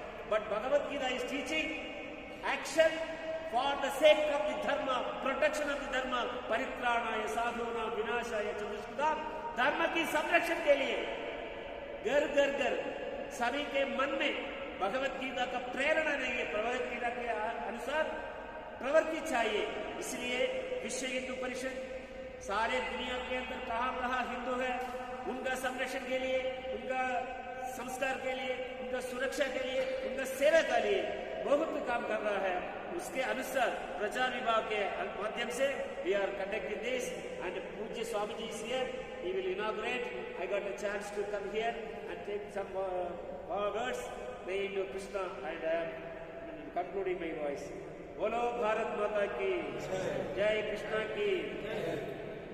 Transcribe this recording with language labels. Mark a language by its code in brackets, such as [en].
[en] But Bhagavad Gita is teaching action for the sake of the dharma, protection of the dharma, [sa] paritranaya sadhuna vinashaya chadushkudam, [hi] dharma की संरक्षण के लिए घर घर घर सभी के मन में भगवत गीता का प्रेरणा नहीं है. भगवत गीता के अनुसार प्रवृत्ति चाहिए. इसलिए विश्व हिंदू परिषद सारे दुनिया के अंदर कहाँ हिंदू है, उनका संरक्षण के लिए, उनका संस्कार के लिए, उनका सुरक्षा के लिए, उनका सेवा के लिए बहुत काम कर रहा है. उसके अनुसार प्रचार विभाग के माध्यम से [en] we are conducting this and Pujya Swamiji is here. He will inaugurate. I got a chance to come here and take some words. May Hindu Krishna and I am concluding my voice. [hi] बोलो भारत माता की जय, कृष्णा की